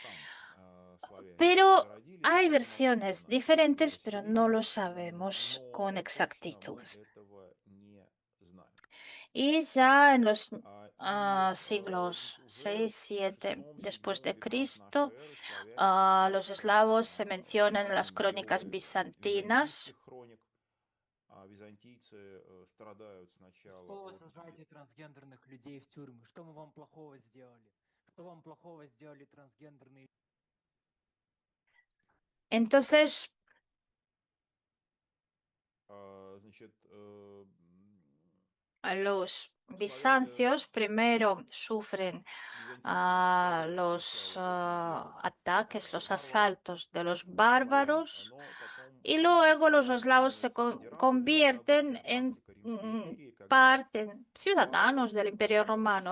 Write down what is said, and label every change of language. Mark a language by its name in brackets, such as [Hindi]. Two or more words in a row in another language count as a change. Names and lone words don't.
[Spanish] Pero hay versiones diferentes, pero no lo sabemos con exactitud. Y ya en los siglos 6, 7 después de Cristo, los eslavos se mencionan en las crónicas bizantinas. [Russian] Что вы сажаете трансгендерных людей в тюрьмы? Что мы вам плохого сделали? Что вам плохого сделали трансгендерные? [Spanish] Entonces, [Russian] Значит, [Spanish] los bizancios primero sufren los ataques, los asaltos de los bárbaros y luego los eslavos se convierten en parte, ciudadanos del Imperio Romano.